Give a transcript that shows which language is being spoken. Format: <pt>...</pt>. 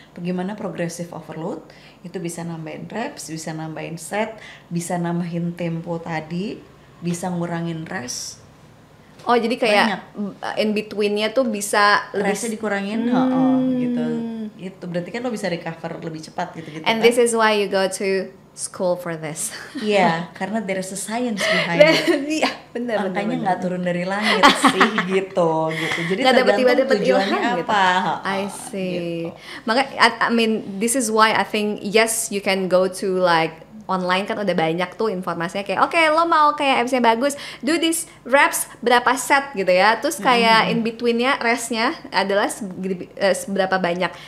<id>Bagaimana progressive overload? Itu bisa nambahin reps, bisa nambahin set, bisa nambahin tempo tadi, bisa ngurangin rest. Oh jadi kayak in betweennya tuh bisa restnya dikurangin, gitu. Itu berarti kan lo bisa recover lebih cepat gitu.</id> <en>And this is why you go to school for this.</en> <id>Iya, karena</id> <en>there is a science behind it.</en> <id>Iya, benar. Makanya nggak turun dari langit sih gitu. Jadi tergantung tujuannya apa. Gitu.</id> <en>I see.</en> <id>Gitu. Maka</id> <en>I mean this is why I think yes you can go to like online</en> <id>kan udah banyak tuh informasinya kayak oke, lo mau kayak absnya bagus,</id> <en>do this reps</en> <id>berapa set gitu ya, terus kayak in betweennya restnya adalah seberapa banyak.</id>